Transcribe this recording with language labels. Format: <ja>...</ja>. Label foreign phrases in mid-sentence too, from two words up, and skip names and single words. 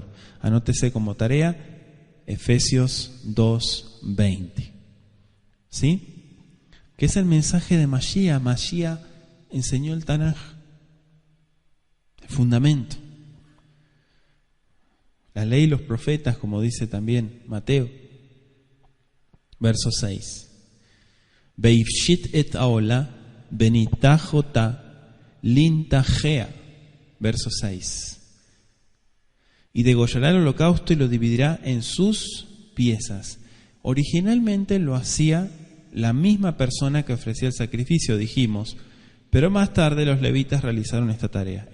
<es>Anótese como tarea Efesios 2:20. ¿Sí? que es el mensaje de Mashiach. Mashiach enseñó el Tanaj, el fundamento. La ley y los profetas, como dice también Mateo. Verso 6.</es> <he>Veifshit et aola benitahota lintajea.</he> <es>Verso 6. Y degollará el holocausto y lo dividirá en sus piezas. Originalmente lo hacía la misma persona que ofrecía el sacrificio, dijimos, pero más tarde los levitas realizaron esta tarea.</es>